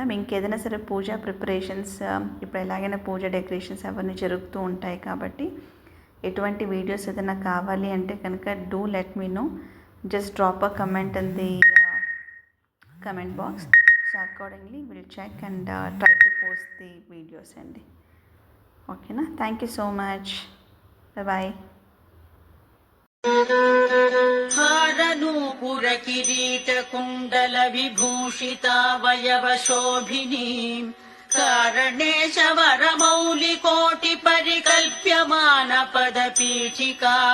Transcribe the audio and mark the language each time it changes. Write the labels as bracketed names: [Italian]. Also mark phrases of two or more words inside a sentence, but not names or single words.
[Telugu] ఇంకేదైనా సరే పూజా ప్రిపరేషన్స్, ఇప్పుడు ఎలాగైనా పూజ డెకరేషన్స్ అవన్నీ జరుగుతూ ఉంటాయి కాబట్టి ఎటువంటి వీడియోస్ ఏదైనా కావాలి అంటే కనుక [English] do let me know. just drop a comment in the comment box. so accordingly will check and try to post the videos అండి. ఓకేనా? thank you so much. bye. [Sanskrit] हारनूपुर किरीट कुण्डल विभूषितावयव शोभिनीम् कारणेश वरमौलि कोटि परिकल्प्यमान पदपीठिका